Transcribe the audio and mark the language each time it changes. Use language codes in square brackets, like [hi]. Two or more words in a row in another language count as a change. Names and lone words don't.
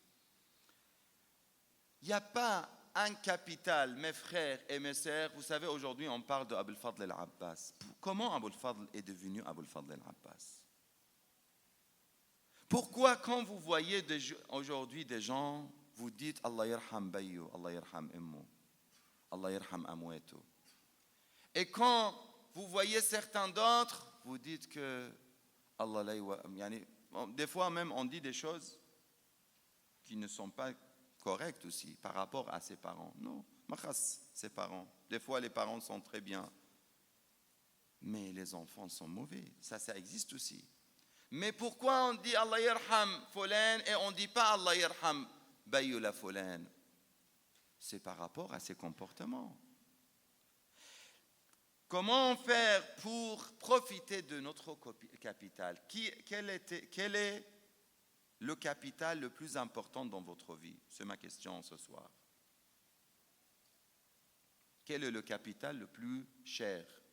[fr] Il n'y a pas un capital, mes frères et mes sœurs. Vous savez, aujourd'hui, on parle de Abul Fadl al-Abbas. Comment Abul Fadl est devenu Abul Fadl al-Abbas? Pourquoi, quand vous voyez aujourd'hui des gens, vous dites [ar] Allah yarham bayyo, Allah yarham immo, Allah yarham amweto. [fr] Et quand vous voyez certains d'autres, vous dites que [ar] Allah la yani, [fr] des fois même on dit des choses qui ne sont pas correctes aussi par rapport à ses parents. Non, makhas ses parents. Des fois les parents sont très bien, mais les enfants sont mauvais. Ça existe aussi. Mais pourquoi on dit [ar] Allah yarham fulan [fr] et on ne dit pas [ar] Allah yarham bayyo la fulan? [fr] C'est par rapport à ses comportements. Comment faire pour profiter de notre capital? Quel est le capital le plus important dans votre vie? C'est ma question ce soir. Quel est le capital le plus cher?